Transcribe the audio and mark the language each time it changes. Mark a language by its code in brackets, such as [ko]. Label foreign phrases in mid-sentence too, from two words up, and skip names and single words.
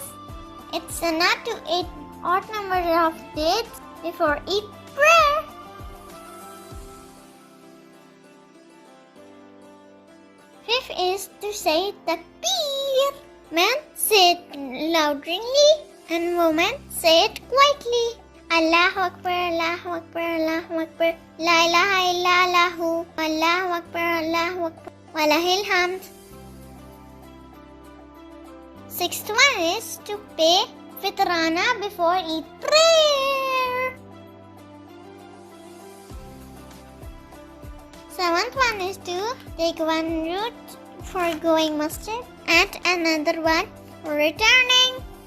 [en] It's not to eat odd numbers of days before Eid prayer. Fifth is to say takbir. Men say it loudly and women say it quietly. [ar] الله أكبر، الله أكبر، الله أكبر. لا إله إلا الله. الله أكبر، الله أكبر. ولله الحمد. [en] Sixth one is to pay fitrana before Eid prayer. Seventh one is to take one route for going masjid and another one for returning.